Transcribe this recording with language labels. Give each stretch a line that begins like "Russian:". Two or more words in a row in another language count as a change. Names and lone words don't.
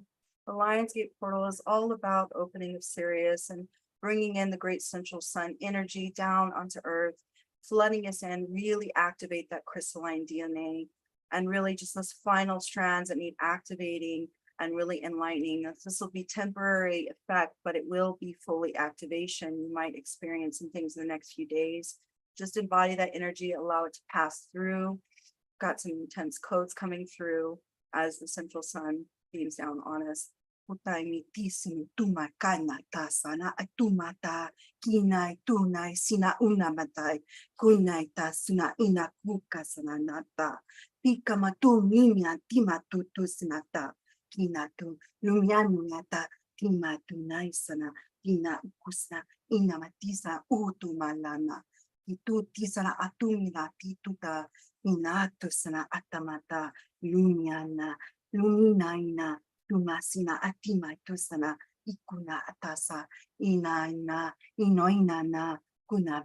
English: The Lionsgate portal is all about opening of Sirius and bringing in the great central sun energy down onto Earth, flooding us in, really activate that crystalline DNA, and really just those final strands that need activating and really enlightening. This will be temporary effect, but it will be fully activation. You might experience some things in the next few days. Just embody that energy, allow it to pass through. Got some intense codes coming through as the central sun beams down on us. Utay mitisimi tumakana tasana atumata kinay tunay sinauna matay kunay tasuna inakuka sananata pikamatu minya timatutu sinata kinatu lumyanunyata tima tunai sana ina kusna ina matisa utumalana itu tisana atumila tituta inatusana atamata lumiana luminaina tumasina atima tusana ikuna atasa ina inoinana kuna